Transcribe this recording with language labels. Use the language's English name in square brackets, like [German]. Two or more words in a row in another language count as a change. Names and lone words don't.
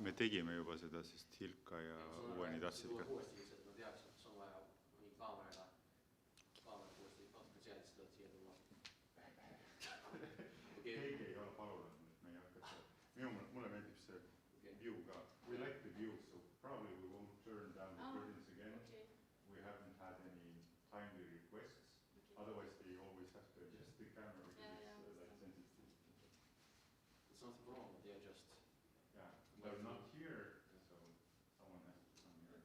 [Estonian] Me tegime juba seda, sest Hilka ja Uueni tahtsid ka. Uuesti lihtsalt, ma teaks, et see on vaja mingi kaameraga uuesti natuke seadistada, et siia tulla. Keegi ei ole palunud, me ei hakka seda. Mulle meeldib see view ka. [English] We like the view, so probably we won't turn down the curtains again. We haven't had any timely requests. Otherwise they always have to adjust the camera because it's like sensitive. It's nothing wrong, they are just... Yeah, they're not here, so someone has to come here.